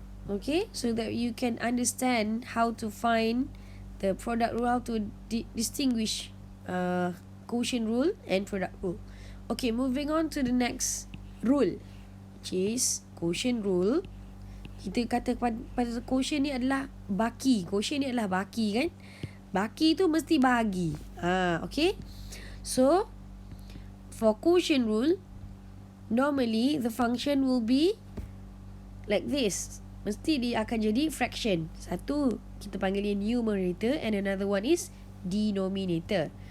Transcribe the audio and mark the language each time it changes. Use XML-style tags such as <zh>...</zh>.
<en>Okay, so that you can understand how to find the product rule, how to distinguish quotient rule and product rule. Okay, moving on to the next rule, which is quotient rule.</en> <ms>Kita kata pada quotient ni adalah baki. Quotient ni adalah baki, kan? Baki tu mesti bahagi. Okay.</ms> <en>So, for quotient rule, normally the function will be like this.</en> <ms>Mesti dia akan jadi fraction. Satu, kita panggil dia numerator,</ms> <en>and another one is denominator.</en>